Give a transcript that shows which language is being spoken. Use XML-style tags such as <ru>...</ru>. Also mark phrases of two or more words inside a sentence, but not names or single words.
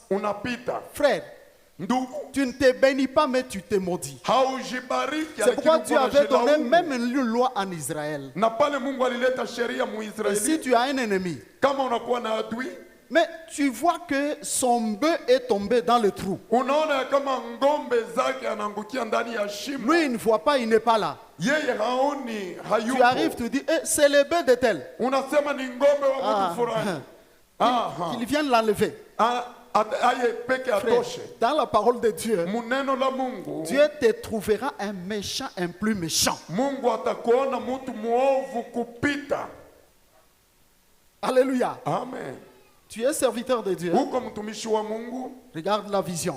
<fr>Frère, tu ne te bénis pas, mais tu te maudis. C'est pourquoi Dieu avait donné même une loi en Israël. Et si tu as un ennemi, Mais tu vois que son bœuf est tombé dans le trou.</fr> <sw>Unaona kama ngombe zake anaangukia ndani ya shimo.</sw> <fr>Lui, il ne voit pas, il n'est pas là.</fr> <sw>Yeye haoni, hayupo.</sw> <fr>Tu arrives, tu dis, c'est le bœuf de tel.</fr> <sw>Unasema ni ngombe wa mtu fulani.</sw> <fr>Qu'il vienne l'enlever. Frère, dans la parole de Dieu, Dieu te trouvera un méchant, un plus méchant. Alléluia. Amen. Tu es serviteur de Dieu. Regarde la vision.</fr>